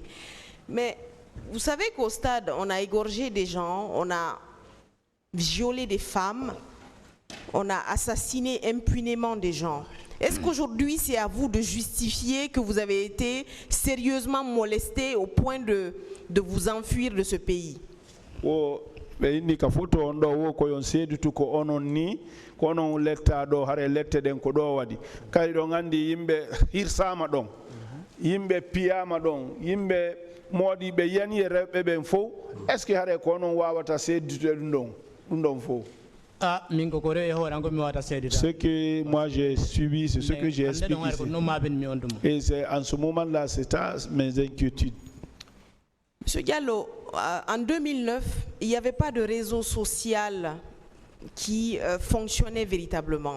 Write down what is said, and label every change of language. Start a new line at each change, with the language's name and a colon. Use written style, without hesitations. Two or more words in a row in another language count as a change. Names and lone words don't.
French: Mais vous savez qu'au stade, on a égorgé des gens, on a violé des femmes, on a assassiné impunément des gens. Est-ce qu'aujourd'hui, c'est à vous de justifier que vous avez été sérieusement molesté au point de vous enfuir de ce pays?
Fula: Indi ka foto on do wo ko yon seedutu ko onon ni ko onon letta do hare lette den ko do wadi kay do ngandi yimbe hirsama don yimbe piyama don yimbe modi be yani rebe ben fo
French: est ce que
Fula: hare ko onon wawata seedutu dum don fo? Ah, mingo ko re ho rango mi wata seedutu.
French: Ce que moi j'ai suivi, c'est ce que j'ai expliqué ici. Et c'est en ce moment-là, c'est ça mes inquiétudes. Monsieur Diallo, en 2009, il n'y avait pas de réseau social qui fonctionnait véritablement.